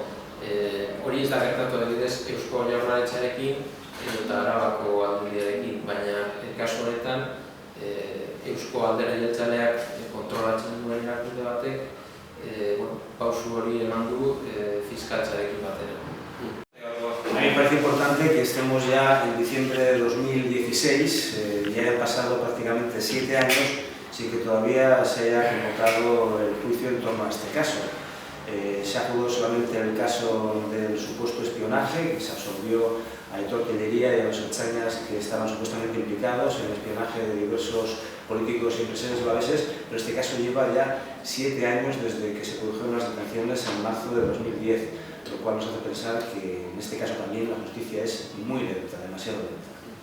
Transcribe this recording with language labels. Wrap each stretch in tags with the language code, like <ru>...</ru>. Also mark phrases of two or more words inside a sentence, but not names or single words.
<eu>Hori ez da gertatu adibidez Eusko Jaurlaritzarekin eta Arabako aldundiarekin, baina kasu honetan Eusko Alderdi Jeltzaleak kontrolatzen duen erakunde batek pausu hori eman du fiskaltzarekin batera.</eu> <es>A mí me parece importante que estemos ya en diciembre de 2016, ya han pasado prácticamente 7 años sin que todavía se haya convocado el juicio en torno a este caso. Se juzgó solamente el caso del supuesto espionaje, que se absolvió a Aitor Tellería y a los Ertzainas que estaban supuestamente implicados en el espionaje de diversos políticos y empresarios alaveses, pero este caso lleva ya 7 años desde que se produjeron las detenciones en marzo de 2010, lo cual nos hace pensar que en este caso también la justicia es muy lenta, demasiado lenta.</es>